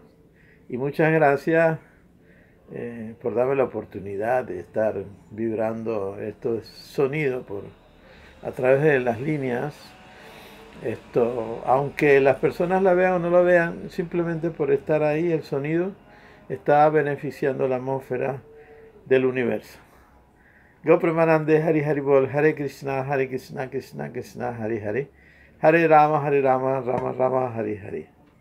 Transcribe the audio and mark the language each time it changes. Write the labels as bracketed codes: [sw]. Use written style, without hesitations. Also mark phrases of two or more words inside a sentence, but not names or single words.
[es] Y muchas gracias por darme la oportunidad de estar vibrando estos sonidos a través de las líneas. Esto, aunque las personas la vean o no la vean, simplemente por estar ahí, el sonido está beneficiando la atmósfera del universo. [sa] Gopramanande Hari Hari Bol, Hare Krishna, Krishna Krishna, Hari Hari, Hare Rama, Rama Rama, Hari Hari.